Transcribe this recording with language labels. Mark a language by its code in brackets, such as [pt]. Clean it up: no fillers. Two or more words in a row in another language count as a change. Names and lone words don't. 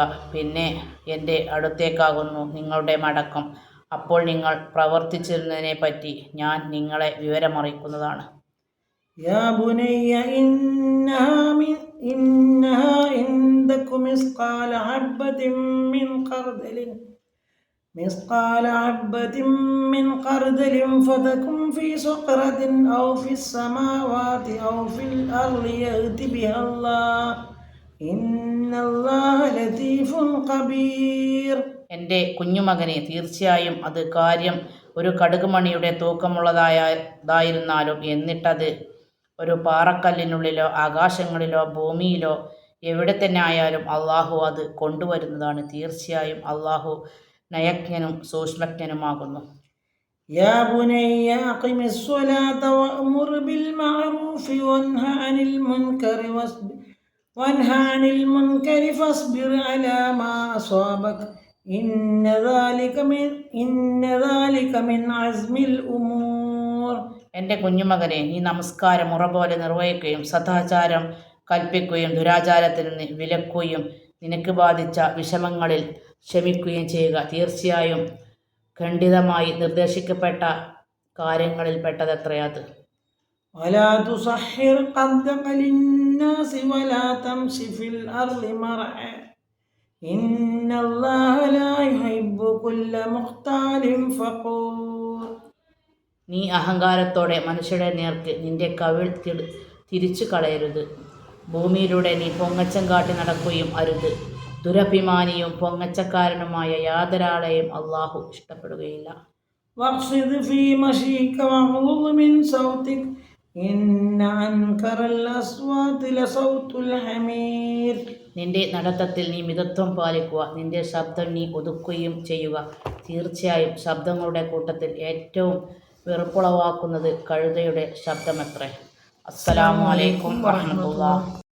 [ml] പിന്നെ എൻ്റെ അടുത്തേക്കാകുന്നു നിങ്ങളുടെ മടക്കം. അപ്പോൾ നിങ്ങൾ പ്രവർത്തിച്ചിരുന്നതിനെപ്പറ്റി ഞാൻ നിങ്ങളെ വിവരമറിയിക്കുന്നതാണ്. [ar] يا بني إنها إن تك مثقال حبة من خردل فتكن في صخرة أو في السماوات أو في الأرض يأت بها الله إن الله لطيف خبير. [ml] എൻ്റെ കുഞ്ഞുമകനെ, തീർച്ചയായും അത് കാര്യം ഒരു കടുകുമണിയുടെ തൂക്കമുള്ളതായിരുന്നാലും എന്നിട്ടത് ഒരു പാറക്കല്ലിനുള്ളിലോ ആകാശങ്ങളിലോ ഭൂമിയിലോ എവിടെ തന്നെ ആയാലും അള്ളാഹു അത് കൊണ്ടുവരുന്നതാണ്. തീർച്ചയായും അള്ളാഹു നയജ്ഞനും സൂക്ഷ്മജ്ഞനുമാകുന്നു. [ar] يا بني أقم الصلاة وأمر بالمعروف وانهى عن المنكر فاصبر على ما أصابك إن ذلك من عزم الأمور. [ml] എൻ്റെ കുഞ്ഞുമകനെ, നീ നമസ്കാരം മുറ പോലെ നിർവഹിക്കുകയും സദാചാരം കൽപ്പിക്കുകയും ദുരാചാരത്തിൽ നിന്ന് വിലക്കുകയും നിനക്ക് ബാധിച്ച വിഷമങ്ങളിൽ ക്ഷമിക്കുകയും ചെയ്യുക. തീർച്ചയായും ഖണ്ഡിതമായി നിർദ്ദേശിക്കപ്പെട്ട കാര്യങ്ങളിൽ പെട്ടതത്രയത്. [ar] ولا تصحر خدك للناس ولا تمش في الأرض مرحا إن الله لا يحب كل مختال فخور. [ml] നീ അഹങ്കാരത്തോടെ മനുഷ്യരുടെ നേർക്ക് നിന്റെ കവിൾ തിരിച്ചു കളയരുത്. ഭൂമിയിലൂടെ നീ പൊങ്ങച്ചം കാട്ടി നടക്കുകയും അരുത്. ദുരഭിമാനിയും പൊങ്ങച്ചക്കാരനുമായ യാതൊരാളെയും അള്ളാഹു ഇഷ്ടപ്പെടുകയില്ല. [ar] واقصد في مشيك واغضض من صوتك إن أنكر الأصوات لصوت الحمير. [ml] നിന്റെ നടത്തത്തിൽ നീ മിതത്വം പാലിക്കുക. നിന്റെ ശബ്ദം നീ ഒതുക്കുകയും ചെയ്യുക. തീർച്ചയായും ശബ്ദങ്ങളുടെ കൂട്ടത്തിൽ ഏറ്റവും വെറുപ്പുളവാക്കുന്നത് കഴുതയുടെ ശബ്ദമത്രേ. [ar] السلام عليكم ورحمة الله.